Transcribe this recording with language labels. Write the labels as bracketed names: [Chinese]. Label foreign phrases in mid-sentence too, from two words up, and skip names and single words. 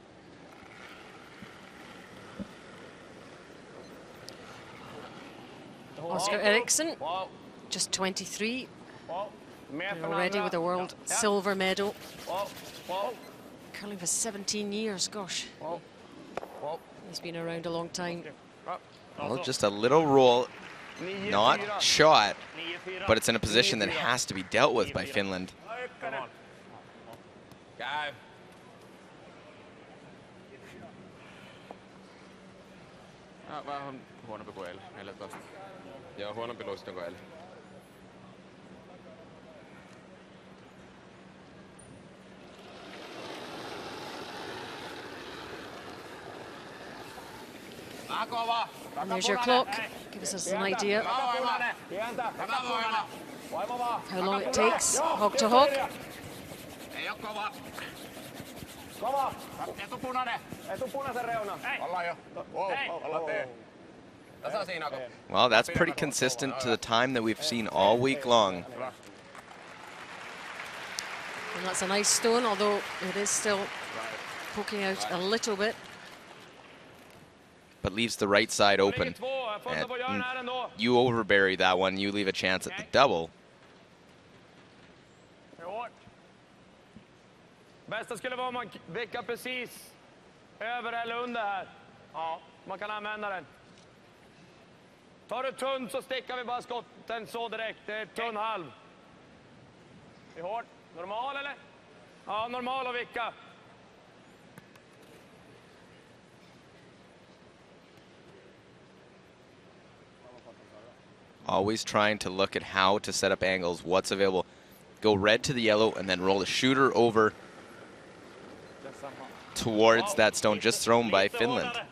[English] Oscar Eriksson, just 23, already with a world silver medal. Curling for 17 years, gosh. He's been around a long time. Well, just a little roll, not shot, but it's in a position that has to be dealt with by Finland. [Finnish] Vähän huonompi kuin eilen, 14. Joo, huonompi luisto kuin eilen. [English] There's your clock. Gives us an idea of how long it takes, hog to hog. [Finnish] Ei oo kova. Kova. Etupunaisen reuna. Ollaan jo. Ollaan tee. Tasa siinä kun. [English] Well, that's pretty consistent to the time that we've seen all week long. And that's a nice stone, although it is still poking out a little bit. But leaves the right side open. And you overbury that one, you leave a chance at the double. [Swedish] Bästa skulle vara om man vickar precis över eller under här. Ja, man kan använda den. Tar du tunn så stickar vi bara skotten så direkt. Det är tunn halv. Det är hårt. Normal eller? Ja, normal att vicka. [English] Always trying to look at how to set up angles, what's available. Go red to the yellow and then roll the shooter over towards that stone just thrown by Finland.